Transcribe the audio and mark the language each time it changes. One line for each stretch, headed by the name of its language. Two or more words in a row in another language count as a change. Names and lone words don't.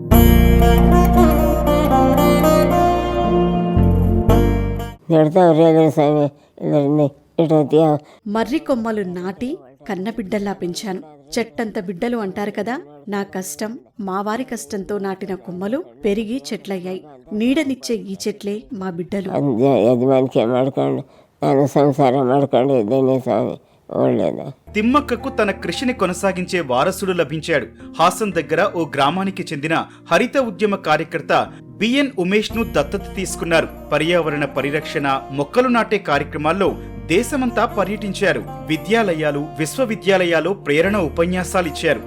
Telugu: మర్రి కొమ్మలు నాటి కన్నబిడ్డల్లా పెంచాను. చెట్టంత బిడ్డలు అంటారు కదా, నా కష్టం మా వారి కష్టంతో నాటిన కొమ్మలు పెరిగి చెట్లయ్యాయి. నీడనిచ్చే ఈ చెట్లే మా బిడ్డలు.
Kannada: యజమానికి ಮಾಡ್ಕೊಂಡು ನಾನು ಸಂಸಾರ ಮಾಡ್ಕೊಂಡು ಇದ್ದೇನೆ ಸ್ವಾಮಿ. ಒಳ್ಳೇದು.
Telugu: తిమ్మక్కకు తన కృషిని కొనసాగించే వారసుడు లభించాడు. హాసన్ దగ్గర ఓ గ్రామానికి చెందిన హరిత ఉద్యమ కార్యకర్త బిఎన్ ఉమేష్ ను దత్తత తీసుకున్నారు. పర్యావరణ పరిరక్షణ, మొక్కలు నాటే కార్యక్రమాల్లో దేశమంతా పర్యటించారు. విద్యాలయాలు, విశ్వవిద్యాలయాల్లో ప్రేరణ ఉపన్యాసాలిచ్చారు.